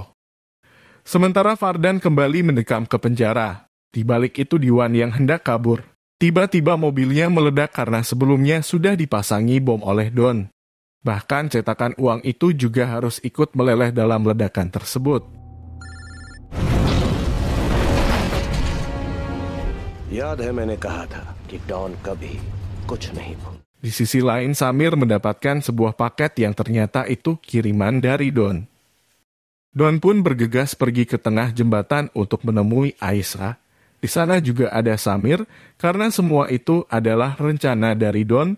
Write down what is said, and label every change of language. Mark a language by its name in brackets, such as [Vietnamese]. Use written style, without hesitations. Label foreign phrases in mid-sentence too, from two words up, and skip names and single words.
[Indonesian] Sementara Fardan kembali mendekam ke penjara. Di balik itu Diwan yang hendak kabur. Tiba-tiba mobilnya meledak karena sebelumnya sudah dipasangi bom oleh Don. Bahkan cetakan uang itu juga harus ikut meleleh dalam ledakan tersebut. [Hindi] याद है मैंने कहा था कि डॉन कभी कुछ नहीं भूल. [Indonesian] Di sisi lain, Samir mendapatkan sebuah paket yang ternyata itu kiriman dari Don. Don pun bergegas pergi ke tengah jembatan untuk menemui Aisyah. Di sana juga ada Samir, karena semua itu adalah rencana dari Don.